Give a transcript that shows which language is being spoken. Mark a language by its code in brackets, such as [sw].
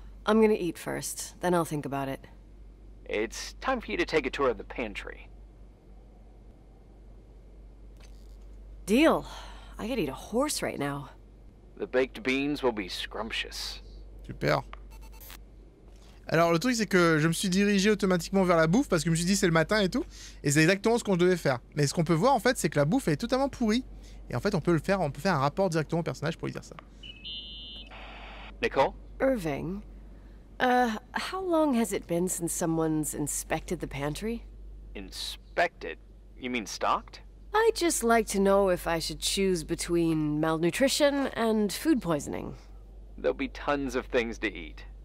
[en] I'm gonna eat first, then I'll think about it. It's time for you to take a tour of the pantry. Deal. I could eat a horse right now. The baked beans will be scrumptious. Super. [fr] Alors le truc c'est que je me suis dirigé automatiquement vers la bouffe parce que je me suis dit c'est le matin et tout. Et c'est exactement ce qu'on devait faire. Mais ce qu'on peut voir en fait c'est que la bouffe elle est totalement pourrie. Et en fait on peut faire un rapport directement au personnage pour lui dire ça. [en] Nicole? Irving, how long has it been since someone's inspected the pantry? Inspected? You mean stocked? I'd just like to know if I should choose between malnutrition and food poisoning. There'll be tons of things to eat.